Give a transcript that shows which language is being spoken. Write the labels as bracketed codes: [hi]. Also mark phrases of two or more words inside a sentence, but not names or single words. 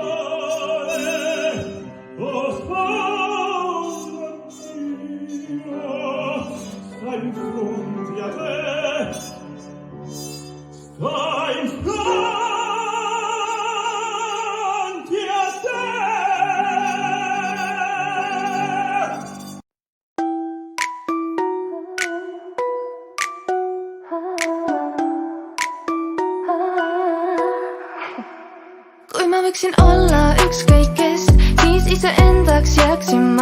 [it] sposa mia, sta in fronti a te, sta in fronti a te. [et] Kui ma võiksin olla ükskõik kes, siis iseendaks jääksin ma.